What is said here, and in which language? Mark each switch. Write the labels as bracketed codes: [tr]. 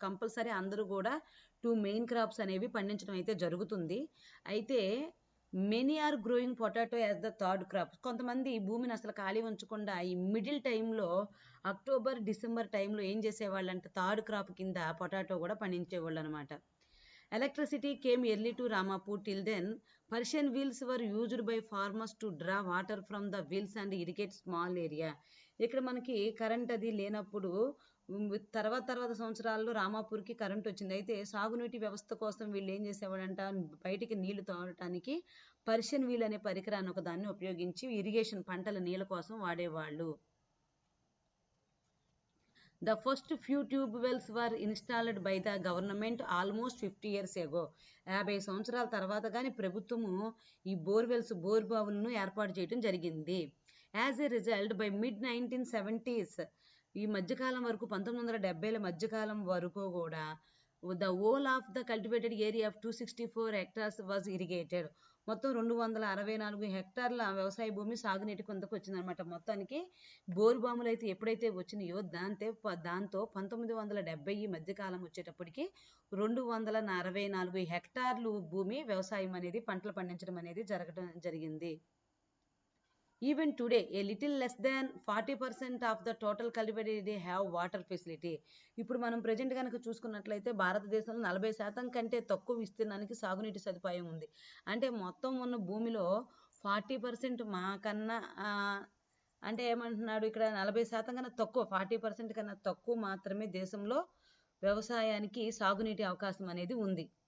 [te] Compulsory అందరూ కూడా 2 main crops అనేవి పండించడం అయితే జరుగుతుంది. [en] అయితే many are growing potato as the third crop. [te] కొంతమంది ఈ భూమిని అసలు ఖాళీ ఉంచకుండా ఈ మిడిల్ టైంలో అక్టోబర్ డిసెంబర్ టైంలో ఏం చేసేవాళ్ళు అంటే థర్డ్ క్రాప్ కింద పొటాటో కూడా పండించేవాళ్ళు అనమాట. [en] Electricity came early to Ramapur. Till then, Persian wheels were used by farmers to draw water from the wheels and irrigate small area. [te] ఇక్కడ మనకి కరెంట్ అది లేనప్పుడు తర్వాత సంవత్సరాల్లో రామాపూర్కి కరెంట్ వచ్చింది. అయితే సాగునీటి వ్యవస్థ కోసం వీళ్ళు ఏం చేసేవాడంట, బయటికి నీళ్లు తోడటానికి పర్షియన్ వీల్ అనే పరికరాన్ని ఒకదాన్ని ఉపయోగించి ఇరిగేషన్ పంటల నీళ్ళ కోసం వాడేవాళ్ళు. [en] The first few tube wells were installed by the government almost 50 years ago. [te] 50 సంవత్సరాల తర్వాత కానీ ప్రభుత్వము ఈ బోర్ బావులను ఏర్పాటు చేయడం జరిగింది. [en] as a result by mid 1970s, [te] ఈ మధ్యకాలం వరకు 1970ల మధ్యకాలం వరకు కూడా [en] the whole of the cultivated area of 264 hectares was irrigated. [te] మొత్తం 264 హెక్టార్ల వ్యవసాయ భూమి సాగునీటి కిందకు వచ్చిందనమాట. మొత్తానికి బోరు బాములు అయితే ఎప్పుడైతే వచ్చినాయో దాంతో 1970 మధ్యకాలం వచ్చేటప్పటికి 264 హెక్టార్లు భూమి వ్యవసాయం అనేది పంటలు పండించడం అనేది జరిగింది. [en] Even today, a little less than 40% of the total cultivated area have water facility. [te] ఇప్పుడు మనం ప్రజెంట్ కనుక చూసుకున్నట్లయితే భారతదేశంలో 40% కంటే తక్కువ విస్తీర్ణానికి సాగునీటి సదుపాయం ఉంది. అంటే మొత్తం ఉన్న భూమిలో 40% మాకన్నా అంటే ఏమంటున్నాడు ఇక్కడ 40% కన్నా తక్కువ, 40% కన్నా తక్కువ మాత్రమే దేశంలో వ్యవసాయానికి సాగునీటి అవకాశం అనేది ఉంది.